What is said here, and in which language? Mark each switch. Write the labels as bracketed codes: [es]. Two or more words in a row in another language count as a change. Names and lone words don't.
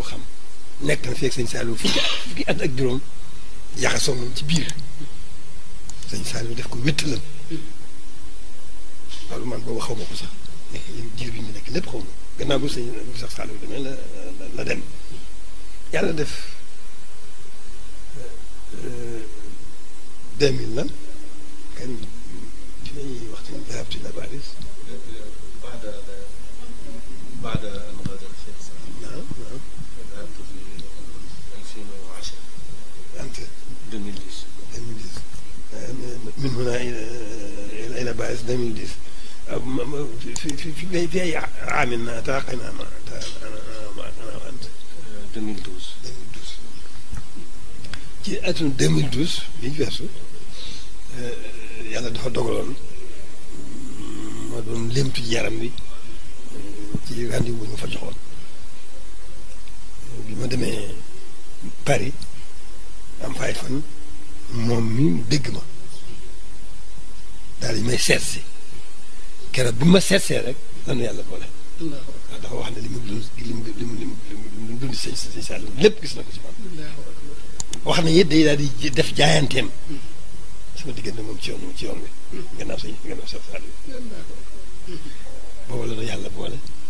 [wo] xam nekk na feeg sëñ Saliou fukki at ak juróom yaxasoo moom ci biir sëñ Saliou def ko wéttalam loolu man boobu xaw ma ko sax nekk jiir bi ñu nekk lépp xaw ma gannaaw bu sëñ sax Saliou demee la dem yàlla def 2000 lan kan dinañuy wax ci [ar] ذهبت إلى باريس بعد أن غادر الشيخ سعد. نعم ذهبت في 2010. أنت 2010. من هنا إلى باريس 2010 في أي عام تلاقينا أنا وأنت 2012. [wo] ci atum 2012 bi ñu weesu yàlla dafa dogaloon ma doon léemtu yaram bi ci rendez-vous bu ñu fa joxoon bi ma demee Paris am fay fan moom mi dégg ma daal di may seet si keroog bi ma seetsee rek lanu yàlla boole waaw dafa wax ne li mu dund sëñ Saliou lépp gis na ko ci man wax na it day daal di def jaayanteem sama diggante moom ci yoon wi gannaaw sëñ Saliou boobu la na yàlla boole